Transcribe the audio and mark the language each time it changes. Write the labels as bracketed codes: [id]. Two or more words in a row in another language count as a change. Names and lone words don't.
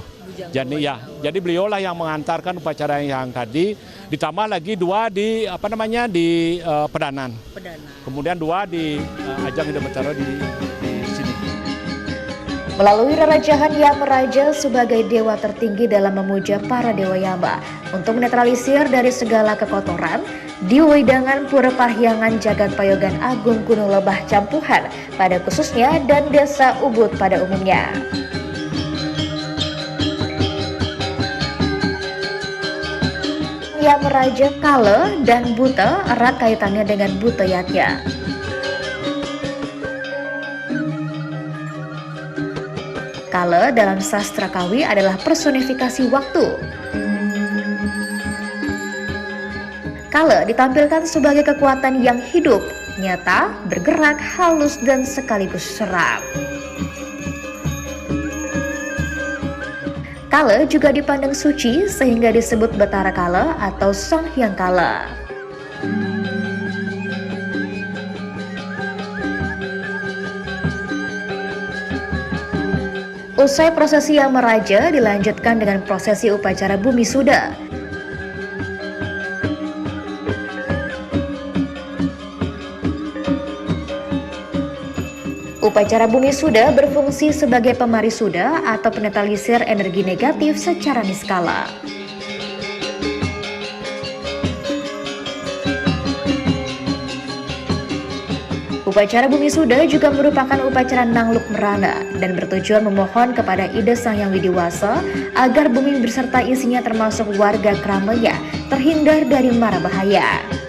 [id] Jadi beliaulah yang mengantarkan upacara yang tadi, ditambah lagi 2 di pedanan. Kemudian 2 di ajang Ida Batara di sini. Melalui rerajahan Yamaraja sebagai dewa tertinggi dalam memuja para dewa Yama untuk menetralisir dari segala kekotoran, di Wedangan Pura Pahyangan Jagat Payogan Agung Gunung Lebah Campuhan pada khususnya dan Desa Ubud pada umumnya. Yamaraja Kala dan Buta erat kaitannya dengan Buta Yatnya. Kala dalam sastra Kawi adalah personifikasi waktu. Kala ditampilkan sebagai kekuatan yang hidup, nyata, bergerak, halus, dan sekaligus seram. Kala juga dipandang suci sehingga disebut Batara Kala atau Sang Hyang Kala. Usai prosesi Yamaraja dilanjutkan dengan prosesi upacara Bumi Suda. Upacara Bumi Suda berfungsi sebagai pemari Suda atau penetralisir energi negatif secara niskala. Upacara Bumi Suda juga merupakan upacara Nangluk Merana dan bertujuan memohon kepada Ida Sang Hyang Widiwasa agar bumi beserta isinya termasuk warga Kramaya terhindar dari mara bahaya.